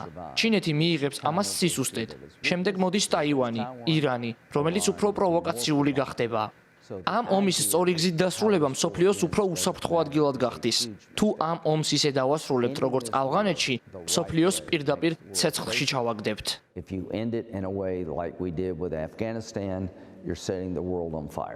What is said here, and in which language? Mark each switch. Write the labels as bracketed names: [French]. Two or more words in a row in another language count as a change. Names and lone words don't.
[Georgian] ჩინეთი მიიღებს ამას სისუსტედ. შემდეგ მოდის ტაივანი, ირანი, რომელიც უფრო პროვოკაციული გახდება. ამ ომის სწორი გზით დასრულება მსოფლიოს უფრო უსაფრთხო ადგილად გახდის. თუ ამ ომს ისე დავასრულებთ, როგორც ავღანეთში, მსოფლიოს პირდაპირ ცეცხლში ჩავაგდებთ. [English] If you end it in a way like we did with Afghanistan, you're setting the world on fire.